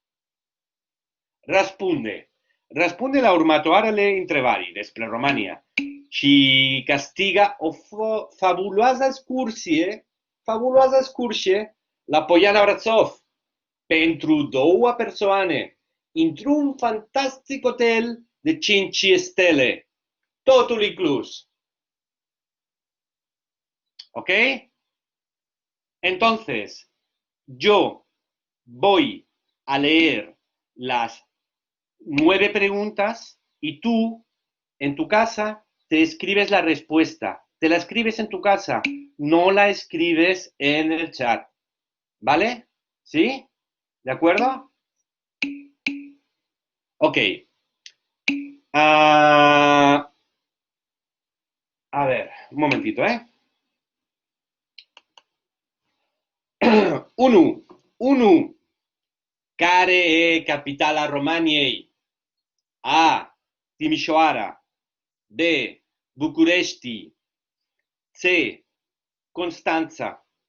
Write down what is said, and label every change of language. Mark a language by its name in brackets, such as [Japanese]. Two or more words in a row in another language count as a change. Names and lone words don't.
[Romanian] Răspunde la următoarele întrebări despre România și castiga o fabuloasă excursie la Poiana Brașov pentru 2 persoane într-un fantastic hotel de 5 stele. Totul inclus. [Spanish] ¿Ok? Entonces, yo voy a leer las 9 preguntas y tú, en tu casa, te escribes la respuesta. Te la escribes en tu casa, no la escribes en el chat. ¿Vale? ¿Sí? ¿De acuerdo? Ok. A ver, un momentito, ¿eh? [Romanian] 1. Care e capitala Romaniei? A. Timișoara. B. București. C. Constanța.